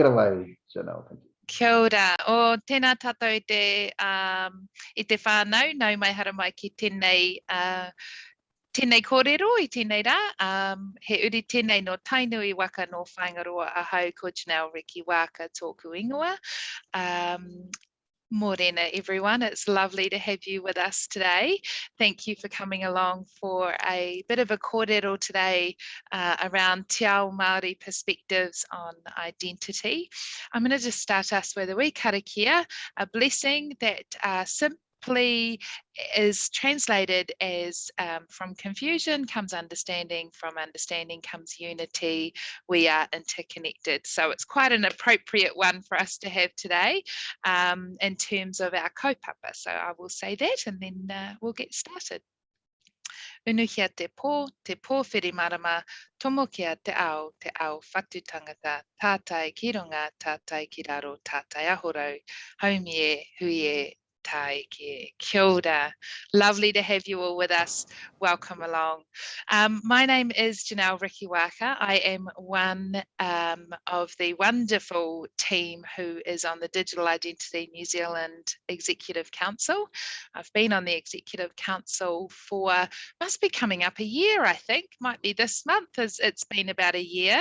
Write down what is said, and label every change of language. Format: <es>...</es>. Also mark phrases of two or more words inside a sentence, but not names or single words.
<en>away, Janelle. Thank you.</en> <mi>Kia ora. O tēnā tātou i te whānau, nau mai hara mai ki tēnei kōrero i tēnei rā. He uri tēnei no tainui waka no whaingaroa a hau ko Janelle Reki Waka tōku ingoa.</mi> <en>Morena, everyone. It's lovely to have you with us today. Thank you for coming along for a bit of a kōrero today around</en> <mi>te ao Māori</mi> <en>perspectives on identity. I'm going to just start us with a wee karakia, a blessing that simply is translated as from confusion comes understanding, from understanding comes unity, we are interconnected. So it's quite an appropriate one for us to have today in terms of our kaupapa. So I will say that and then we'll get started.</en> <mi>Unuhia te pō whiri marama, tomo kia te ao whatu tangata, tātai ki runga, tātai ki raro, tātai ahorau, haumie, huie, tai ki. Kia ora.</mi> <en>Lovely to have you all with us. Welcome along. My name is Janelle Reki Waka. I am one of the wonderful team who is on the Digital Identity New Zealand Executive Council. I've been on the Executive Council for, must be coming up a year, I think, might be this month, as it's been about a year.</en>